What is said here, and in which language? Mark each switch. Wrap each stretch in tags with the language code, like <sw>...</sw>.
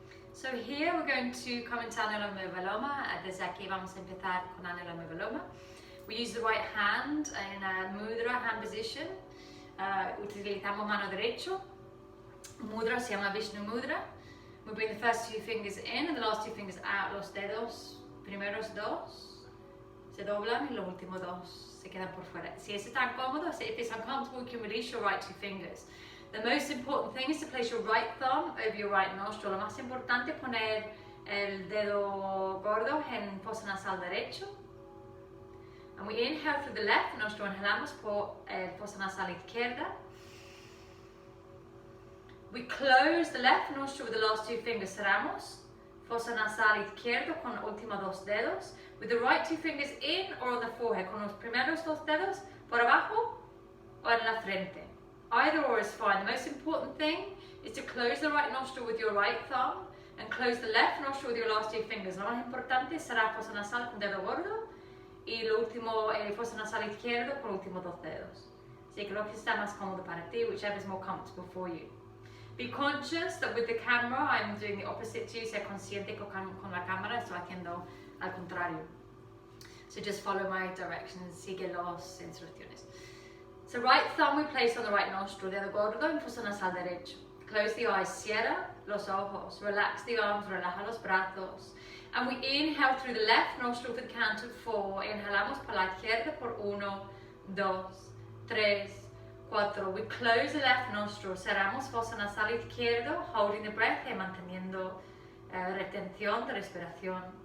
<en>So here we're going to come into Anuloma Viloma.</en> <es>Desde aquí vamos a empezar con Anuloma Viloma.</es> <en>We use the right hand in a mudra, hand position.</en> <es>Utilizamos mano derecho. Mudra se llama Vishnu Mudra.</es> <en>We bring the first 2 fingers in and the last 2 fingers out.</en> <es>Los dedos, primeros 2, se doblan y los últimos 2 se quedan por fuera. Si es tan cómodo,</es> <en>if it's uncomfortable, you can release your right 2 fingers. The most important thing is to place your right thumb over your right nostril.</en> <es>Lo más importante es poner el dedo gordo en fosa nasal derecho.</es> <en>And we inhale through the left nostril,</en> <es>inhalamos por el fosa nasal izquierda.</es> <en>We close the left nostril with the last 2 fingers,</en> <es>cerramos. Fosa nasal izquierdo con los últimos 2 dedos.</es> <en>With the right 2 fingers in or on the forehead,</en> <es>con los primeros 2 dedos por abajo o en la frente.</es> <en>Either or is fine. The most important thing is to close the right nostril with your right thumb and close the left nostril with your last 2 fingers.</en> <es>Lo más importante es cerrar fosa nasal con dedo gordo y lo último, fosa nasal izquierdo con los últimos 2 dedos. Así que lo que está más cómodo para ti,</es> <en>whichever is more comfortable for you. Be conscious that with the camera, I'm doing the opposite to you.</en> <es>Sé consciente que con la cámara estoy haciendo al contrario.</es> <en>So just follow my directions,</en> <es>sigue las instrucciones.</es> <en>So right thumb we place on the right nostril,</en> <es>dedo gordo en fosa nasal derecho.</es> <en>Close the eyes,</en> <es>cierra los ojos,</es> <en>relax the arms,</en> <es>relaja los brazos.</es> <en>And we inhale through the left nostril for the count of 4.</en> <es>Inhalamos por la izquierda por 1, 2, 3, 4.</es> <en>We close the left nostril,</en> <es>cerramos fosa nasal izquierdo,</es> <en>holding the breath</en> <es>y manteniendo retención de respiración.</es>